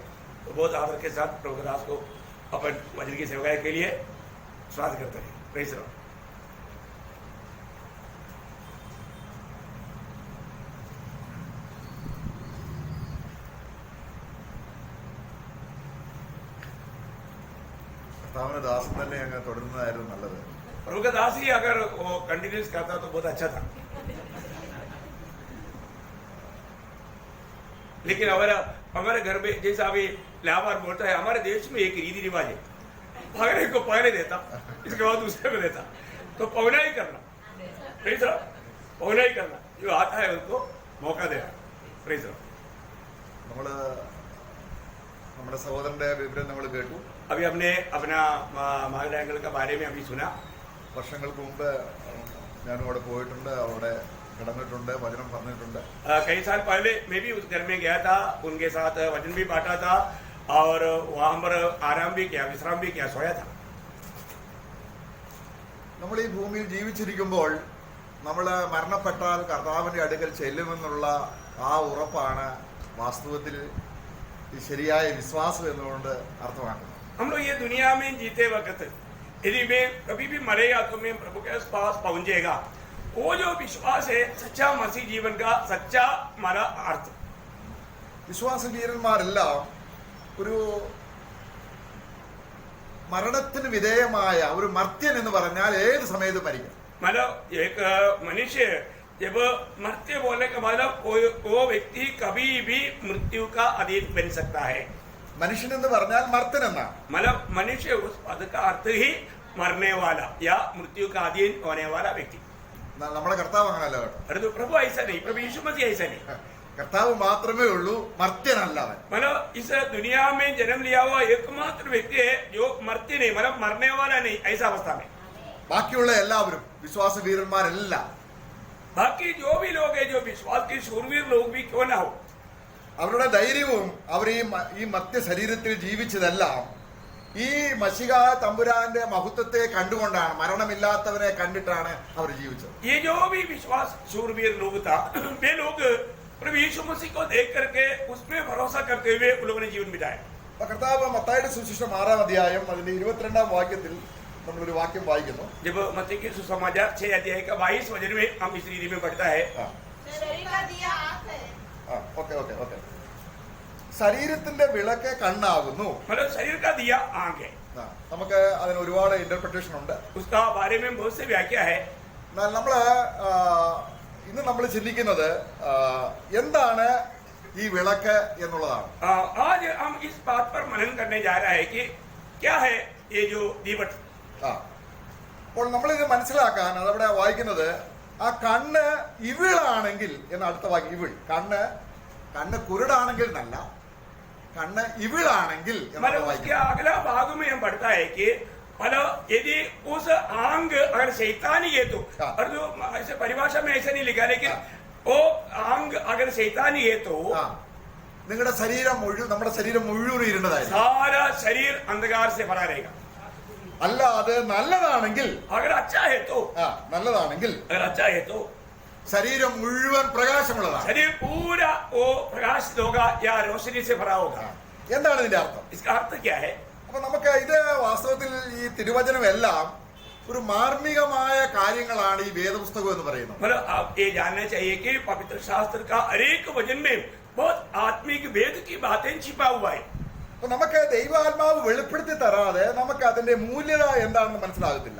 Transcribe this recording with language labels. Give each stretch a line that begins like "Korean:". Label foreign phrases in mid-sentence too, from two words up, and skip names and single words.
Hindi: तो बहुत आदर के साथ प्रभु दास को अपन वचन की सेवा के लिए स्वागत करते हैं।
English: Praise Lord.
Malayalam: दास തന്നെ അങ്ങ് തുടരുന്നതായിരുന്നു നല്ലത്।
Hindi: प्रभु का दास ही अगर वो कंटिन्यूस करता तो बहुत अच्छा था। लेकिन हमारे घर में जैसा अभी लाभार बोलता है, हमारे देश में एक रीति रिवाज है, पहले को पहले देता, इसके बाद दूसरे को देता। तो पौना ही करना,
English: Praise Lord,
Hindi: पौना ही करना, जो आता है उनको मौका देना।
English: Praise Lord.
Malayalam: നമ്മുടെ സഹോദരന്റെ വിവരം നമ്മൾ കേട്ടു।
Hindi: अभी हमने अपना मागड़ा अंकल के बारे में अभी सुना।
Malayalam: വർഷങ്ങൾക്ക് മുമ്പ് ഞാനും അവിടെ പോയിട്ടുണ്ട്, അവിടെ കിടന്നിട്ടുണ്ട്, വചനം പറഞ്ഞിട്ടുണ്ട്।
Hindi: कई साल पहले मैं भी उस घर में गया था, उनके साथ वचन भी बांटा था और वहां पर आराम भी किया, विश्राम भी किया, सोया था।
Malayalam: നമ്മൾ ഈ ഭൂമിയിൽ ജീവിച്ചിരിക്കുമ്പോൾ നമ്മൾ മരണപ്പെട്ടാൽ കർത്താവിന്റെ അടുക്കൽ ചെല്ലുമെന്നുള്ള ആ ഉറപ്പാണ് വാസ്തവത്തിൽ ശരിയായ വിശ്വാസം എന്നുകൊണ്ട് അർത്ഥമാക്കുന്നത്।
Hindi: हम लोग ये दुनिया में जीते वक्त यदि मैं कभी भी मरेगा तो मैं प्रभु के पास पहुंचेगा, वो जो विश्वास है सच्चा मसीह जीवन का सच्चा हमारा अर्थ।
Malayalam: വിശ്വാസ വീരന്മാരെല്ലാം ഒരു മരണത്തിന് വിധേയമായ ഒരു മർത്യൻ എന്ന് പറഞ്ഞാൽ ഏത് സമയത്തും മരിക്കും।
Hindi: मतलब एक मनुष्य जब मरते बोलने का मतलब वो व्यक्ति कभी भी मृत्यु का अधीन बन सकता है।
Malayalam: മനുഷ്യൻ എന്ന് പറഞ്ഞാൽ മർത്യൻ എന്നാണ്।
Hindi: मतलब मनुष्य उस पद का अर्थ ही मरने वाला या मृत्यु का अधीन होने वाला व्यक्ति।
Malayalam: നമ്മുടെ കർത്താവ് അങ്ങനല്ല കേട്ടോ।
Hindi: अरे तो प्रभु ऐसा नहीं, प्रभु यीशु मसीह ऐसा नहीं।
Malayalam: കർത്താവ് മാത്രമേ ഉള്ളൂ മർത്യനല്ല അവൻ।
Hindi: मतलब इस दुनिया में जन्म लिया हुआ एकमात्र व्यक्ति है जो मरते नहीं, मतलब मरने वाला नहीं, ऐसा अवस्था में।
Malayalam: ബാക്കിയുള്ള എല്ലാവരും വിശ്വാസ വീരന്മാരെല്ലാം,
Hindi: बाकी जो भी लोग हैं, जो विश्वास के शूरवीर लोग भी क्यों ना हो,
Malayalam: അവരുടെ ധൈര്യവും അവർ ഈ മർത്യ ശരീരത്തിൽ ജീവിച്ചതെല്ലാം ഈ മശിഹ തമ്പുരാന്റെ മഹത്വത്തെ കണ്ടുകൊണ്ടാണ്, മരണമില്ലാത്തവനെ കണ്ടിട്ടാണ് അവർ ജീവിച്ചത്।
Hindi: ये जो भी विश्वास शूरवीर लोग था, वे लोग प्रभु यीशु मसीह को देख करके उसमें भरोसा करते हुए उन लोगों ने जीवन बिताया।
Malayalam: കർത്താവ് മത്തായിയുടെ സുവിശേഷം 6-ാം അധ്യായം അതിന്റെ 22-ാം വാക്യത്തിൽ നമ്മളൊരു വാക്യം വായിക്കുന്നു।
Hindi: जब मत्ती के सुसमाचार 6 अध्याय का 22 वचन में हम इस रीति में पढ़ता है।
Malayalam: ഓക്കെ ശരീരത്തിന്റെ വിളക്ക് കണ്ണാകുന്നു.
Hindi: मतलब शरीर का दिया आंख है.
Malayalam: നമുക്ക് അതിന് ഒരുപാട് ഇന്റർപ്രിട്ടേഷൻ ഉണ്ട്.
Hindi: उसका बारे में बहुत से व्याख्या है.
Malayalam: എന്നാൽ ഇന്ന് നമ്മൾ ചിന്തിക്കുന്നത് എന്താണ് ഈ വിളക്ക് എന്നുള്ളതാണ്.
Hindi: आज हम इस बात पर मनन करने जा रहा है कि क्या है ये जो दीवट.
Malayalam: അപ്പോൾ നമ്മൾ ഇത് മനസ്സിലാക്കാൻ അതവിടെ വായിക്കുന്നത് ആ കണ്ണ് ഇവിളാണെങ്കിൽ എന്ന അടുത്ത വാക്യം. ഇവിൾ കണ്ണ് കുരുടാണെങ്കിൽ എന്നല്ല, കണ്ണ് ഇവിളാണെങ്കിൽ.
Hindi: अगला भाग में हम पढ़ता है कि मतलब यदि उस आंग अगर शैतानी है तो, और जो ऐसे परिभाषा में ऐसा नहीं लिखा, लेकिन वो आंग अगर शैतानी है तो
Malayalam: നിങ്ങളുടെ ശരീരം മുഴുവൻ, നമ്മുടെ ശരീരം മുഴുവൻ ഇരുണ്ടതായിരിക്കും.
Hindi: सारा शरीर अंधकार से भरा रहेगा.
Malayalam: അല്ല അത് നല്ലതാണെങ്കിൽ,
Hindi: अगर अच्छा है तो,
Malayalam: നല്ലതാണെങ്കിൽ,
Hindi: अगर अच्छा है तो
Malayalam: ശരീരം മുഴുവൻ പ്രകാശമുള്ളതാണ്.
Hindi: शरीर पूरा वो प्रकाशित होगा या रोशनी से भरा होगा.
Malayalam: എന്താണ് ഇതിന്റെ അർത്ഥം?
Hindi: इसका अर्थ क्या है?
Malayalam: അപ്പൊ നമുക്ക് ഇത് വാസ്തവത്തിൽ ഈ തിരുവചനം എല്ലാം ഒരു മാർമികമായ കാര്യങ്ങളാണ് ഈ വേദപുസ്തകം എന്ന് പറയുന്നത്.
Hindi: मतलब आप ये जानना चाहिए कि पवित्र शास्त्र का हर एक वचन में बहुत आत्मिक वेद की बातें छिपा हुआ है.
Malayalam: അപ്പൊ നമുക്ക് ദൈവാത്മാവ് വെളിപ്പെടുത്തി തരാതെ നമുക്ക് അതിന്റെ മൂല്യത എന്താണെന്ന് മനസ്സിലാകത്തില്ല.